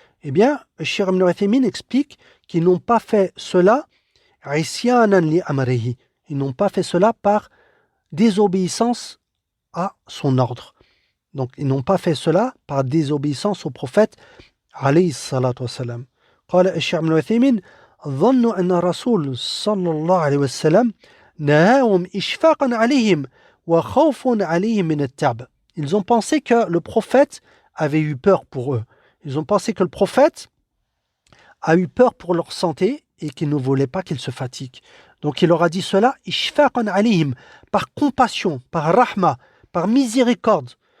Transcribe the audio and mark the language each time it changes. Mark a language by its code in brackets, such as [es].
[fr] Eh bien, Cheikh Ibn Uthaymin explique qu'ils n'ont pas fait cela [ar] عِسْيَانًا لِأَمْرِهِ. [fr] Ils n'ont pas fait cela par désobéissance à son ordre. Donc, ils n'ont pas fait cela par désobéissance au prophète [ar] عليه الصلاة والسلام. قال الشيخ ابن عثيمين ظنوا أن الرسول صلى الله عليه وسلم نهاهم إشفاقا عليهم وخوف عليهم من التعب. [fr] Ils ont pensé que le prophète avait eu peur pour eux. Ils ont pensé que le prophète a eu peur pour leur santé et qu'il ne voulait pas qu'ils se fatiguent. Donc il leur a dit cela [ar] إشفاقا عليهم, [fr] par compassion, par rahma, par miséricorde.